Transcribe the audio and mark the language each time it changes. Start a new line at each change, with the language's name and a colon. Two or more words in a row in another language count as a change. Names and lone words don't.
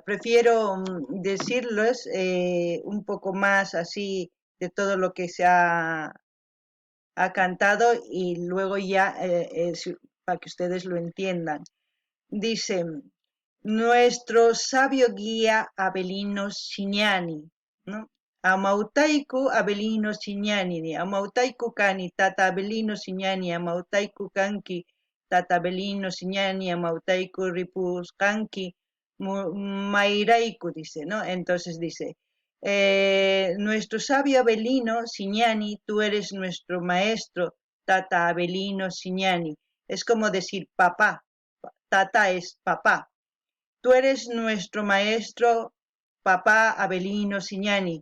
Spanish: Prefiero decirles un poco más así de todo lo que ha cantado y luego ya para que ustedes lo entiendan. Dice, nuestro sabio guía Avelino Signani, ¿no?
Quechua: Amautaiku Avelino Signani, Amautaiku Kani, Tata Avelino Signani, Amautaiku Kanki, Tata Avelino Signani, Amautaiku Ripus Kanki, Mairaiku,
Spanish: dice, ¿no? Entonces dice, nuestro sabio Avelino Signani, tú eres nuestro maestro, Tata Avelino Signani. Es como decir papá. Tata es papá. Tú eres nuestro maestro, papá Avelino Signani.